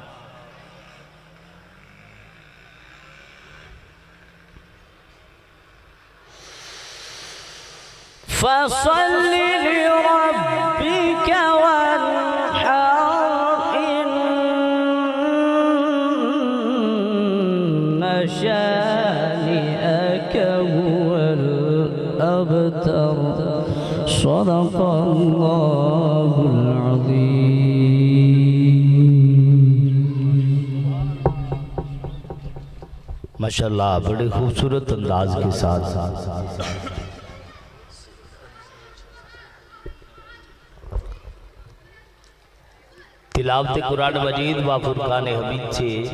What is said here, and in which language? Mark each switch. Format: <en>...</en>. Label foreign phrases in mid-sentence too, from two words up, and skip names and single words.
<ar>فصل لربك وانحر إن شانئك هو الأبتر صدق الله العظيم</ar> <ur>ماشاءاللہ بڑے خوبصورت انداز کے ساتھ تلاوت قرآن مجید و فرقان حمید سے</ur>